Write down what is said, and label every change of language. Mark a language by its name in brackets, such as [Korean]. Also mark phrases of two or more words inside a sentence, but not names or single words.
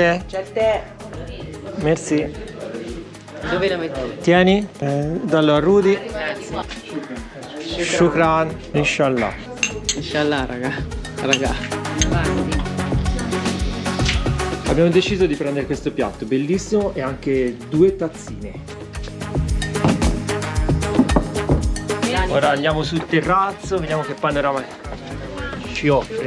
[Italian] C'è il tè. Merci. Dove la metti? Tieni, dallo a Rudy. [Arabic] شكرا، إن شاء الله. إن شاء الله, [Italian] raga. Abbiamo deciso di prendere questo piatto bellissimo e anche 2 tazzine. Ora andiamo sul terrazzo, vediamo che panorama ci offre.